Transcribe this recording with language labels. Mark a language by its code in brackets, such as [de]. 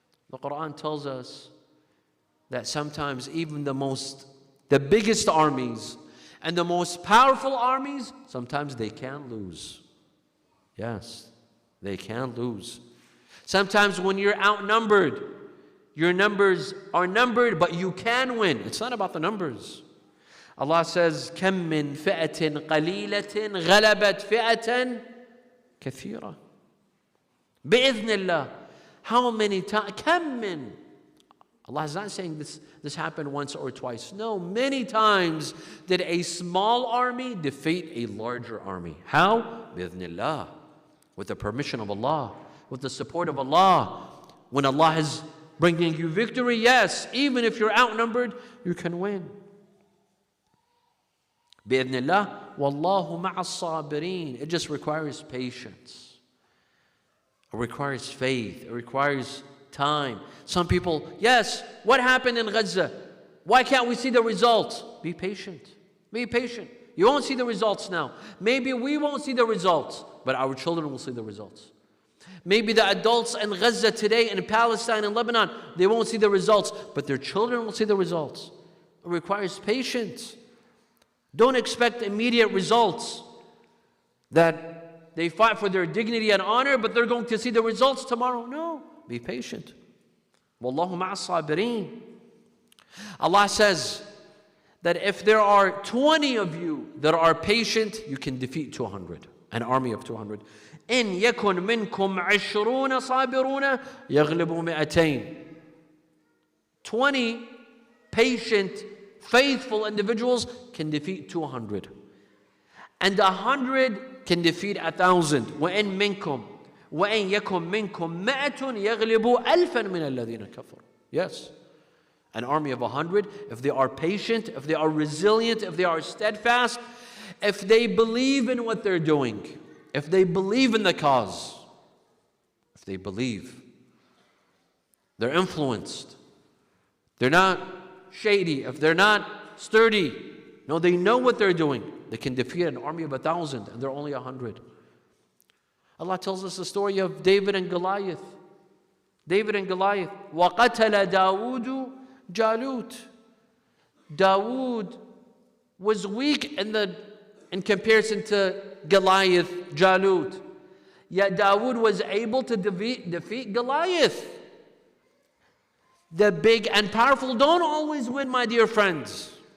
[en] The Quran tells us that sometimes even the biggest armies and the most powerful armies, sometimes they can lose. Yes, they can lose. Sometimes when you're outnumbered, your numbers are numbered, but you can win. It's not about the numbers. Allah says, [ar] كَم مِّن فِئَةٍ قَلِيلَةٍ غَلَبَتْ فِئَةً كَثِيرًا بِإِذْنِ اللَّهِ. [en] How many times? [ar] كَم مِّن. [en] Allah is not saying this happened once or twice. No, many times did a small army defeat a larger army. How? [ar] بِإِذْنِ اللَّهِ. [en] With the permission of Allah, with the support of Allah. When Allah is bringing you victory, yes, even if you're outnumbered, you can win. [ar] بِإِذْنِ اللَّهِ وَاللَّهُ مَعَ الصَّابِرِينَ. [en] It just requires patience. It requires faith. It requires time. Some people, yes, what happened in Gaza? Why can't we see the results? Be patient. Be patient. You won't see the results now. Maybe we won't see the results, but our children will see the results. Maybe the adults in Gaza today, in Palestine and Lebanon, they won't see the results, but their children will see the results. It requires patience. Don't expect immediate results, that they fight for their dignity and honor, but they're going to see the results tomorrow. No, be patient. [ar] Wallahu ma'as sabirin. [en] Allah says that if there are 20 of you that are patient, you can defeat 200, an army of 200. [ar] إن يكن منكم 20 صابرون يغلبوا 200. [en] 20 patient, faithful individuals can defeat 200. And 100 can defeat 1,000. [ar] وإن منكم وإن يكن منكم 100 يغلبوا 1000 من الذين كفروا. [en] Yes. An army of 100, if they are patient, if they are resilient, if they are steadfast, if they believe in what they're doing, if they believe in the cause, if they believe, they're influenced, they're not shady, if they're not sturdy, no, they know what they're doing, they can defeat an army of 1,000 and they're only 100. Allah tells us the story of David and Goliath. David and Goliath. [ar] وَقَتَلَ دَاوُودُ Jalut. [en] Dawood was weak in comparison to Goliath, Jalut. Yet Dawood was able to defeat Goliath. The big and powerful don't always win, my dear friends.